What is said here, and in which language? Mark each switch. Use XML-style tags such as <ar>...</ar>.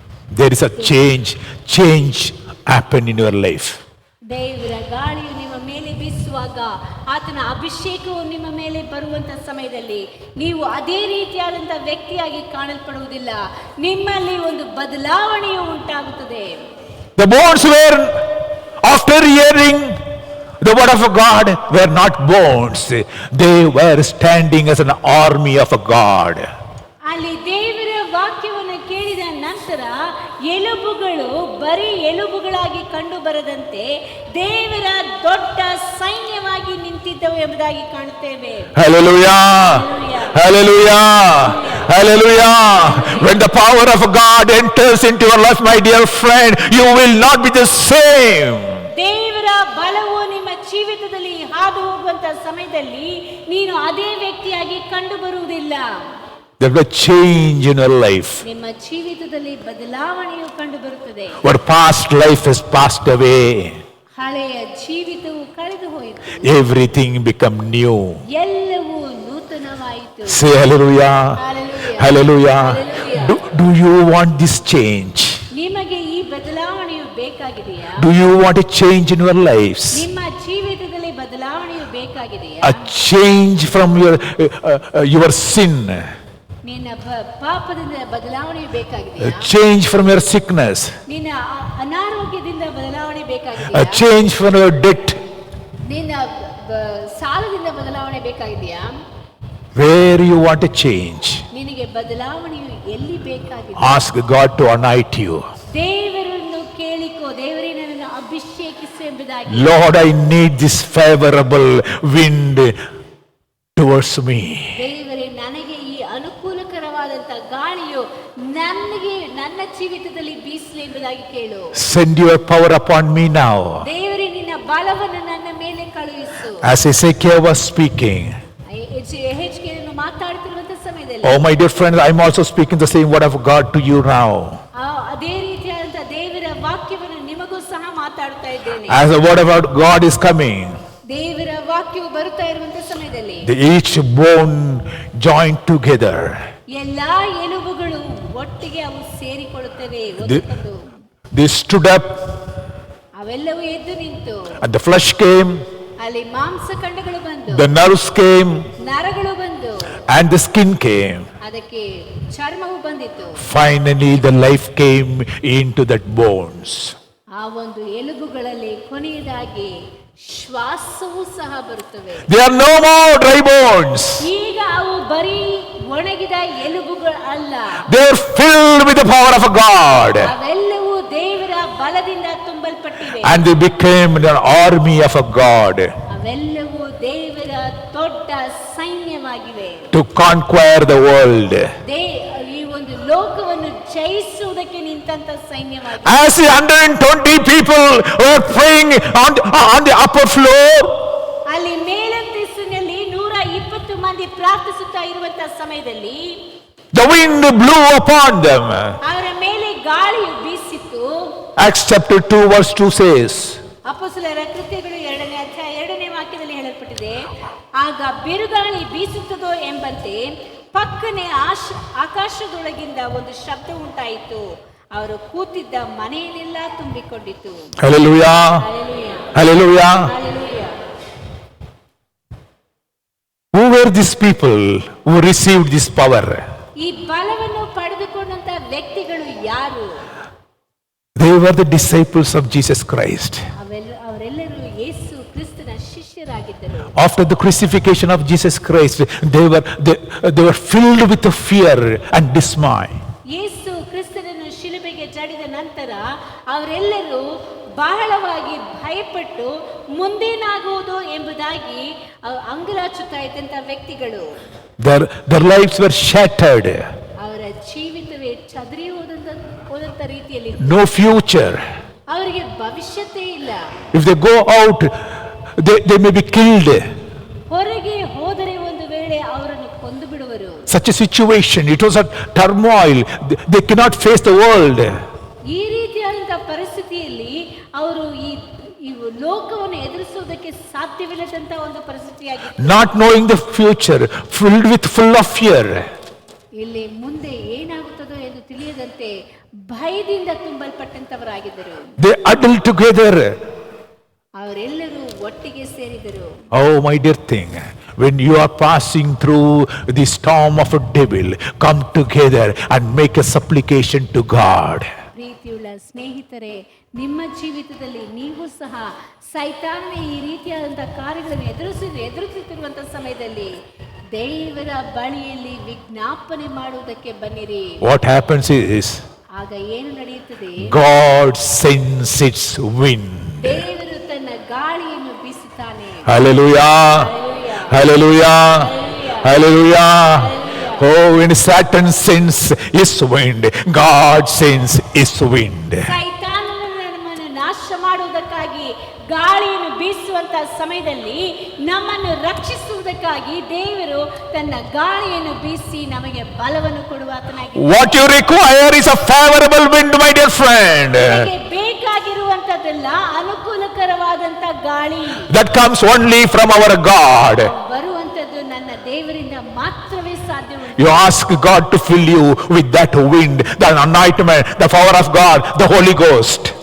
<en>There is a change happen in your life.</en> <kn>ದೇವರ ಗಾಳಿಯು ನಿಮ್ಮ ಮೇಲೆ ಬೀಸುವಾಗ, ಆತನ ಅಭಿಷೇಕವು ನಿಮ್ಮ ಮೇಲೆ ಬರುವಂತಹ ಸಮಯದಲ್ಲಿ ನೀವು ಅದೇ ರೀತಿಯಾದಂತಹ ವ್ಯಕ್ತಿಯಾಗಿ ಕಾಣಲ್ಪಡುವುದಿಲ್ಲ. ನಿಮ್ಮಲ್ಲಿ ಒಂದು ಬದಲಾವಣೆಯು ಉಂಟಾಗುತ್ತದೆ.</kn> <en>The bones were, after hearing the word of God, were not bones. They were standing as an army of God.</en> <kn>ಅಲ್ಲಿ ದೇವರ ವಾಕ್ಯವನ್ನು ಕೇಳಿದ ನಂತರ ಎಲುಬುಗಳು ಬರೀ ಎಲುಬುಗಳಾಗಿ ಕಂಡು ಬರದಂತೆ ದೇವರ ದೊಡ್ಡ ಸೈನ್ಯವಾಗಿ ನಿಂತಿದ್ದವು ಎಂಬುದಾಗಿ ಕಾಣುತ್ತೇವೆ.</kn> <en>Hallelujah. Hallelujah. Hallelujah. When the power of God enters into your life, my dear friend, you will not be the same.</en> <kn>ದೇವರ ಬಲವು ನಿಮ್ಮ ಜೀವಿತದಲ್ಲಿ ಹಾದು ಹೋಗುವಂತ ಸಮಯದಲ್ಲಿ ನೀನು ಅದೇ ವ್ಯಕ್ತಿಯಾಗಿ ಕಂಡು ಬರುವುದಿಲ್ಲ.</kn> <en>There will be a change in your life.</en> <kn>ನಿಮ್ಮ ಜೀವಿತದಲ್ಲಿ ಬದಲಾವಣೆಯು ಕಂಡು ಬರುತ್ತದೆ.</kn> <en>What past life has passed away.</en> <kn>ಹಳೆಯ ಜೀವಿತವು ಕಳೆದು ಹೋಯಿತು.</kn> <en>Everything become new.</en> <kn>ಎಲ್ಲವೂ ನೂತನವಾಯಿತು.</kn> <en>Say hallelujah. Hallelujah. Hallelujah. Hallelujah. Do you want this change?</en> <kn>ನಿಮಗೆ ಈ ಬದಲಾವಣೆಯು ಬೇಕಾಗಿದೆಯಾ?</kn> <en>Do you want a change in your lives?</en> <kn>ನಿಮ್ಮ ಜೀವಿತದಲ್ಲಿ ಬದಲಾವಣೆಯು ಬೇಕಾಗಿದೆಯಾ?</kn> <en>A change from your sin.</en> <kn>ನಿನ್ನ ಪಾಪದಿಂದ ಬದಲಾವಣೆ</kn> <en>A</en> <kn>ಬೇಕಾಗಿದೆಯಾ?</kn> <en>change from your sickness.</en> <kn>ನಿನ್ನ ಅನಾರೋಗ್ಯದಿಂದ ಬದಲಾವಣೆ</kn> <en>A</en> <kn>ಬೇಕಾಗಿದೆಯಾ?</kn> <en>change from your debt.</en> <kn>ನಿನ್ನ ಸಾಲದಿಂದ ಬದಲಾವಣೆ ಬೇಕಾಗಿದೆಯಾ?</kn> <en>Where you want a change,</en> <kn>ನಿನಗೆ ಬದಲಾವಣೆಯು ಎಲ್ಲಿ ಬೇಕಾಗಿದೆ?</kn> <en>ask God to anoint you.</en> <kn>ದೇವರನ್ನು ಕೇಳಿಕೋ, ದೇವರೇ ನನ್ನನ್ನು ಅಭಿಷೇಕಿಸು ಎಂಬುದಾಗಿ.</kn> <en>Lord, I need this favorable wind towards me.</en> <kn>ದೇವರೇ, ನನಗೆ ಈ ಅನುಕೂಲಕರವಾದಂತ ಗಾಳಿಯು ನನ್ನ ಜೀವಿತದಲ್ಲಿ ಬೀಸಲಿ ಎಂಬುದಾಗಿ ಕೇಳು.</kn> <en>Send your power upon me now.</en> <kn>ದೇವರೇ, ನಿನ್ನ ಬಲವನ್ನು ನನ್ನ ಮೇಲೆ ಕಳುಹಿಸು.</kn> <en>As Ezekiel was speaking,</en> <kn>ಯೆಹೆಜ್ಕೇಲನು ಮಾತಾಡುತ್ತಿರುವಂತ ಸಮಯದಲ್ಲಿ,</kn> <en>oh my dear friends, I'm also speaking the same word of God to you now.</en> <kn>ಅದೇ ರೀತಿಯಾದಂತ ದೇವರ ವಾಕ್ಯವನ್ನು ನಿಮಗೂ ಸಹ ಮಾತಾಡ್ತಾ ಇದ್ದೇನೆ.</kn> <en>As the word of God is coming,</en> <kn>ದೇವರ ವಾಕ್ಯವು ಬರುತ್ತಾ ಇರುವಂತ ಸಮಯದಲ್ಲಿ</kn> <en>each bone joined together.</en> <kn>ಎಲ್ಲಾ ಎಲುಬುಗಳು ಒಟ್ಟಿಗೆ ಅವು ಸೇರಿಕೊಳ್ಳುತ್ತವೆ.</kn> <en>They stood up,</en> <kn>ಅವೆಲ್ಲವೂ ಎದ್ದು ನಿಂತು,</kn> <en>and the flesh came,</en> <kn>ಅಲ್ಲಿ ಮಾಂಸಖಂಡಗಳು ಬಂದು,</kn> <en>the nerves came,</en> <kn>ನರಗಳು ಬಂದು,</kn> <en>and the skin came.</en> <kn>ಅದಕ್ಕೆ ಚರ್ಮವು ಬಂದಿತ್ತು.</kn> <en>Finally, the life came into that bones.</en> <kn>ಆ ಒಂದು ಎಲುಬುಗಳಲ್ಲಿ ಕೊನೆಯದಾಗಿ ಶ್ವಾಸವೂ ಸಹ ಬರುತ್ತವೆ.</kn> <en>They are no more dry bones.</en> <kn>ಈಗ ಅವು ಬರೀ ಒಣಗಿದ ಎಲುಬುಗಳು ಅಲ್ಲ.</kn> <en>They are filled with the power of God.</en> <kn>ಅವೆಲ್ಲವೂ ದೇವರ ಬಲದಿಂದ ತುಂಬಲ್ಪಟ್ಟಿವೆ.</kn> <en>And they became an army of God.</en> <kn>ಅವೆಲ್ಲವೂ ದೇವರ ದೊಡ್ಡ ಸೈನ್ಯವಾಗಿವೆ.</kn> <en>To conquer the world.</en> <kn>ಈ ಒಂದು ಲೋಕವನ್ನು ಜಯಿಸುವುದಕ್ಕೆ ನಿಂತಂತ ಸೈನ್ಯವಾಗಿದೆ.</kn> <en>As the 120 people were praying on the upper floor,</en> <kn>ಅಲ್ಲಿ ಮೇಲಂತಸ್ತಿನಲ್ಲಿ 120 ಮಂದಿ ಪ್ರಾರ್ಥಿಸುತ್ತಾ ಇರುವಂತ ಸಮಯದಲ್ಲಿ</kn> <en>the wind blew upon them.</en> <kn>ಅವರ ಮೇಲೆ ಗಾಳಿಯು ಬೀಸಿತು.</kn> <en>Acts chapter 2 verse 2 says,</en> <kn>ಅಪೊಸ್ತಲರ ಕೃತ್ಯಗಳು 2ನೇ ಅಧ್ಯಾಯ 2ನೇ ವಾಕ್ಯದಲ್ಲಿ ಹೇಳಲ್ಪಟ್ಟಿದೆ, ಆಗ ಬಿರುಗಾಳಿ ಬೀಸುತ್ತದೋ ಎಂಬಂತೆ ಪಕ್ಕನೆ ಆಕಾಶದೊಳಗಿಂದ ಒಂದು ಶಬ್ದ ಉಂಟಾಯಿತು. ಅವರು ಕೂತಿದ್ದ ಮನೆಯನ್ನೆಲ್ಲ ತುಂಬಿಕೊಂಡಿತು.</kn> <en>Hallelujah. Hallelujah. Hallelujah. Hallelujah. Who were these people who received this power?</en> <kn>ಈ ಬಲವನ್ನು ಪಡೆದುಕೊಂಡಂತ ವ್ಯಕ್ತಿಗಳು ಯಾರು?</kn> <en>They were the disciples of Jesus Christ.</en> <kn>ಅವರೆಲ್ಲರೂ ಯೇಸು ಕ್ರಿಸ್ತನ ಶಿಷ್ಯರಾಗಿದ್ದರು.</kn> <en>After the crucifixion of Jesus Christ, they were filled with fear and dismay.</en> <kn>ಯೇಸು ಕ್ರಿಸ್ತನನ್ನು ಶಿಲುಬೆಗೆ ಜಡಿದ ನಂತರ ಅವರೆಲ್ಲರೂ ಬಹಳವಾಗಿ ಭಯಪಟ್ಟು ಮುಂದೇನಾಗುವುದು ಎಂಬುದಾಗಿ ಅಂಗಲಾಚುತ್ತಾ ಇದ್ದಂತ ವ್ಯಕ್ತಿಗಳು.</kn> <en>Their lives were shattered.</en> <kn>ಅವರ ಜೀವಿತವೇ ಚದರಿ ಹೋದಂತ ರೀತಿಯಲ್ಲಿ,</kn> <en>no future.</en> <kn>ಅವರಿಗೆ ಭವಿಷ್ಯತ್ತೇ ಇಲ್ಲ.</kn> <en>If they go out, they may be killed.</en> <kn>ಹೊರಗೆ ಹೋದರೆ ಒಂದು ವೇಳೆ ಅವರನ್ನು ಕೊಂದು ಬಿಡುವರು.</kn> <en>Such a situation, it was a turmoil. They cannot face the world.</en> <kn>ಈ ರೀತಿಯಾದಂತಹ ಪರಿಸ್ಥಿತಿಯಲ್ಲಿ ಅವರು ಈ ಲೋಕವನ್ನು ಎದುರಿಸುವುದಕ್ಕೆ ಸಾಧ್ಯವಿಲ್ಲದಂತ ಒಂದು ಪರಿಸ್ಥಿತಿಯಾಗಿತ್ತು.</kn> <en>Not knowing the future, full of fear.</en> <kn>ಇಲ್ಲಿ ಮುಂದೆ ಏನಾಗುತ್ತದೋ ಎಂದು ತಿಳಿಯದಂತೆ ಭಯದಿಂದ ತುಂಬಲ್ಪಟ್ಟಂತವರಾಗಿದ್ದರು.</kn> <en>They huddled together.</en> <kn>ಅವರೆಲ್ಲರೂ ಒಟ್ಟಿಗೆ ಸೇರಿದರು.</kn> <en>Oh my dear thing, when you are passing through the storm of a devil, come together and make a supplication to God.</en> <kn>ಪ್ರೀತಿಯುಳ್ಳ ಸ್ನೇಹಿತರೆ, ನಿಮ್ಮ ಜೀವಿತದಲ್ಲಿ ನೀವು ಸಹ ಸೈತಾನನ ಈ ರೀತಿಯಾದಂತಹ ಕಾರ್ಯಗಳನ್ನು ಎದುರಿಸುತ್ತಿರುವಂತಹ ಸಮಯದಲ್ಲಿ ದೇವರ ಬಳಿಯಲ್ಲಿ ವಿಜ್ಞಾಪನೆ ಮಾಡುವುದಕ್ಕೆ ಬನ್ನಿರಿ.</kn> <en>What happens is,</en> <kn>ಆಗ ಏನು ನಡೆಯುತ್ತದೆ?</kn> <en>God sends its wind.</en> <kn>ದೇವರು ತನ್ನ ಗಾಳಿಯನ್ನು ಬೀಸುತ್ತಾನೆ.</kn> <en>Hallelujah. Hallelujah. Hallelujah. Oh, when Satan sends his wind, God sends his wind.</en> <kn>ಸೈತಾನನು ನಮ್ಮನ್ನು ನಾಶ ಮಾಡುವುದಕ್ಕಾಗಿ ಗಾಳಿಯನ್ನು ಬೀಸುವಂತ ಸಮಯದಲ್ಲಿ ನಮ್ಮನ್ನು ರಕ್ಷಿಸುವುದಕ್ಕಾಗಿ ದೇವರು ತನ್ನ ಗಾಳಿಯನ್ನು ಬೀಸಿ ನಮಗೆ ಬಲವನ್ನು ಕೊಡುವಾತನಾಗಿ.</kn> <en>What you require is a favorable wind, my dear friend.</en> <kn>ನಿಮಗೆ ಬೇಕಾಗಿರುವಂತದ್ದೆಲ್ಲ ಅನುಕೂಲಕರವಾದಂತ ಗಾಳಿ.</kn> <en>That comes only from our God.</en> <kn>ಬರುವಂತದ್ದು ನನ್ನ ದೇವರಿಂದ ಮಾತ್ರವೇ ಸಾಧ್ಯವಿದೆ.</kn> <en>You ask God to fill you with that wind, the anointment, the power of God, the Holy Ghost.</en>